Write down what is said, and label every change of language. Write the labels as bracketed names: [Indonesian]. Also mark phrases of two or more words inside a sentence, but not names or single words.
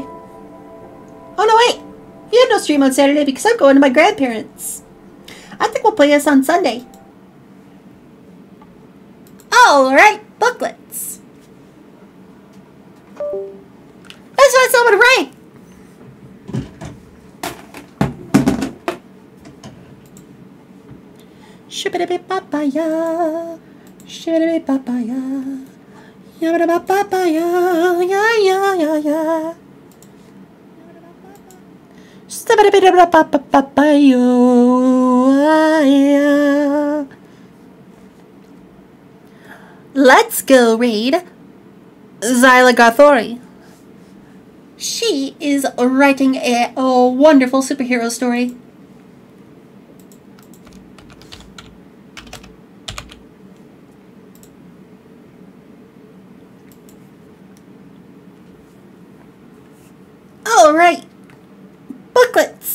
[English] Oh no, wait! You have no stream on Saturday because I'm going to my grandparents. I think we'll play this on Sunday. Alright, booklets. That's what someone to write! Shibbidi-bip-bop-ba-ya, shibbidi-bip-bop-ba-ya, yabba-da-bop-bop-ba-ya, ya-ya-ya-ya. Shibbidi-bip-bop-bop-ba-ya. Let's go read Zyla Garthori. She is writing a wonderful superhero story. Alright, booklets.